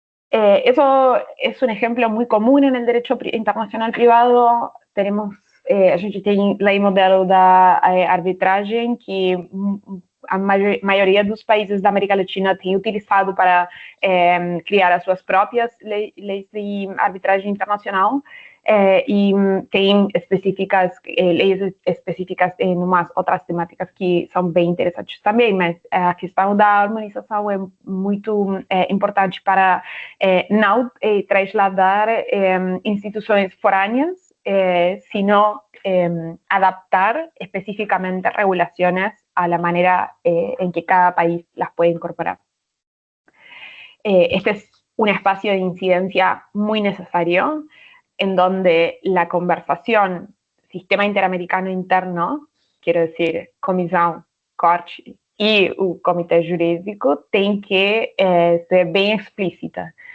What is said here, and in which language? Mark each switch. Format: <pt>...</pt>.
<es>Eso es un ejemplo muy común en el derecho internacional privado. Tenemos,</es> <pt>a gente tem lei modelo da arbitragem que a maioria dos países da América Latina tem utilizado para criar as suas próprias leis de arbitragem internacional, e tem leis específicas em umas outras temáticas que são bem interessantes também, mas a questão da harmonização é muito importante para não trasladar instituições forâneas,</pt> <es>sino adaptar específicamente regulaciones a la manera en que cada país las puede incorporar. Este es un espacio de incidencia muy necesario, en donde la conversación, sistema interamericano interno, quiero decir, comisión, corte y el comité jurídico,</es> <pt>tem que ser bem explícita.</pt>